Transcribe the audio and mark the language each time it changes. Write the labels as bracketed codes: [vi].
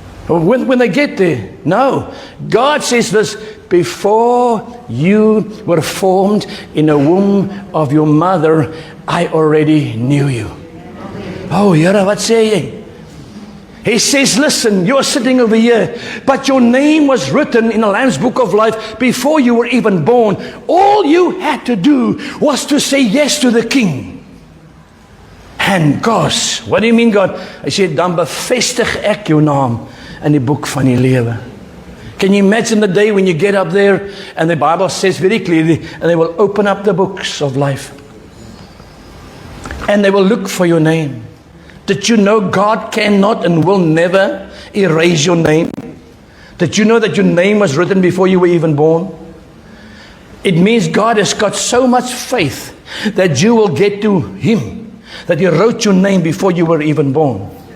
[en] When they get there, no. God says this, before you were formed in the womb of your mother, I already knew you. [af] Oh, Here, wat sê jy? [en] He says, listen, you're sitting over here, but your name was written in the Lamb's Book of Life before you were even born. All you had to do was to say yes to the King. And gosh, what do you mean, God? [af] Hy sê, dan bevestig ek jou naam in die boek van die lewe. [en] Can you imagine the day when you get up there and the Bible says very clearly, and they will open up the books of life and they will look for your name. Did you know God cannot and will never erase your name? Did you know that your name was written before you were even born? It means God has got so much faith that you will get to Him, that He wrote your name before you were even born.